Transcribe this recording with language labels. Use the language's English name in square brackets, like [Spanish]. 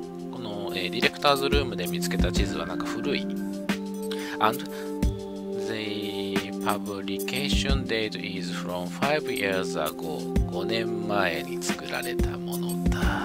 [Japanese] この、ディレクターズルームで見つけた地図はなんか古い。 [English] And the publication date is from 5 years ago. [Japanese] 5年前に作られたものだ。